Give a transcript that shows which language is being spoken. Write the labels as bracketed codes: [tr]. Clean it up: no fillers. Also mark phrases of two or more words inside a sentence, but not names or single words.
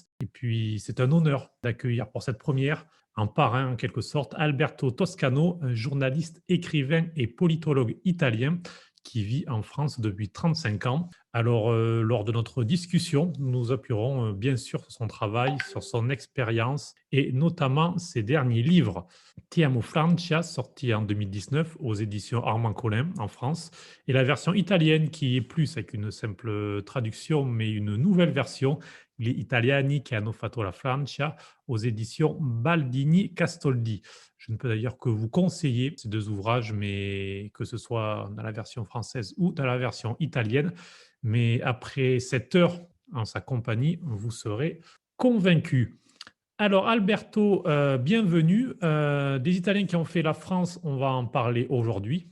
[fr] Et puis, c'est un honneur d'accueillir pour cette première un parrain en quelque sorte, Alberto Toscano, un journaliste, écrivain et politologue italien qui vit en France depuis 35 ans. Alors, lors de notre discussion, nous nous appuierons bien sûr sur son travail, sur son expérience et notamment ses derniers livres. Ti amo Francia, sorti en 2019 aux éditions Armand Collin en France, et la version italienne qui est plus avec une simple traduction, mais une nouvelle version, Gli Italiani che hanno fatto la Francia, aux éditions Baldini Castoldi. Je ne peux d'ailleurs que vous conseiller ces deux ouvrages, mais que ce soit dans la version française ou dans la version italienne. Mais après 7 heures en sa compagnie, vous serez convaincu. Alors, Alberto, bienvenue. Des Italiens qui ont fait la France, on va en parler aujourd'hui.